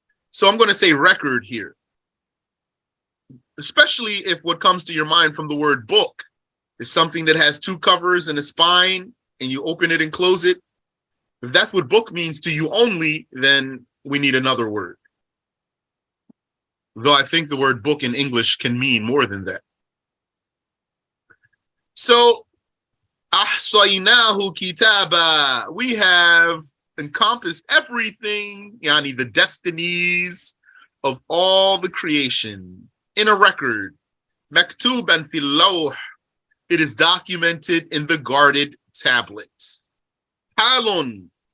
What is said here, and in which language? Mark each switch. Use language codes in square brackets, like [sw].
[en] So I'm going to say record here, especially if what comes to your mind from the word book is something that has two covers and a spine and you open it and close it. If that's what book means to you only, then we need another word. Though I think the word book in English can mean more than that. So [ar] أحصيناه كتابا. [en] We have encompassed everything, yani the destinies of all the creation in a record. [ar] مكتوبا في اللوح. [en] It is documented in the guarded tablets. Halun.